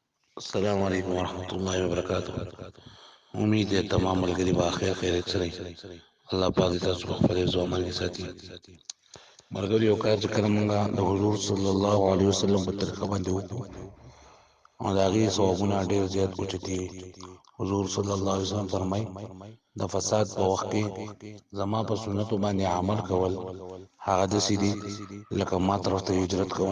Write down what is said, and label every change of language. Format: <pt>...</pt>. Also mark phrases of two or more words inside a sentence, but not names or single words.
<ar>السلام علیکم ورحمۃ اللہ وبرکاتہ.</ar> <ur>امید ہے تمام</ur> <ps>ملګری به خیر خیریت سره وي. الله پاک دې تاسو په خپل حفظ او امان کې ساتي. ملګری یو کار چې کله مونږه د حضور</ps> <ar>صلی الله علیه وسلم</ar> <ps>په طریقه باندې وکړو او د هغې ثوابونه ډېر زیات اوچتي وي. حضور</ps> <ar>صلی الله علیه وسلم</ar> <ps>فرمایي د فساد په وخت کې زما په سنتو باندې عمل کول هغه داسې دي لکه ما طرف ته هجرت کول.</ps>